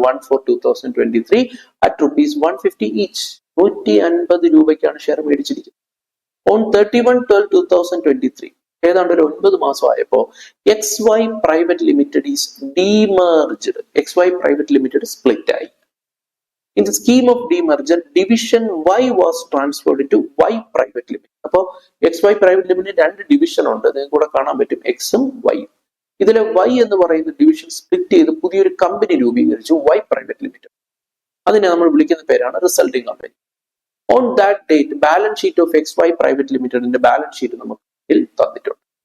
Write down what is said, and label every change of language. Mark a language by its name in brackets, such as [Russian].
[English] 1/4/2023 at ₹150 each. [Malayalam] 150 രൂപയ്ക്കാണ് share മേടിച്ചിരിക്കുന്നത്. [English] on 31/12/2023, [Malayalam] ഏതാണ്ട് ഒരു 9 മാസം ആയപ്പോ [English] XY private limited is demerged. XY private limited split ആയി. In the scheme of demerger, division Y was transferred to Y private limited. [Malayalam] അപ്പോ XY private limited 2 division ഉണ്ട്. നിങ്ങൾക്ക് കൂടെ കാണാൻ പറ്റും, എക്സും വൈയും. ഇതിലെ Y എന്ന് പറയുന്ന ഡിവിഷൻ സ്പ്ലിറ്റ് ചെയ്ത് പുതിയൊരു കമ്പനി രൂപീകരിച്ചു, Y private limited. അതിനെ നമ്മൾ വിളിക്കുന്ന പേരാണ് resulting company. [English] on that date balance sheet of XY private limited balance sheet [Malayalam] നമുക്ക് തന്നിട്ടുണ്ട്.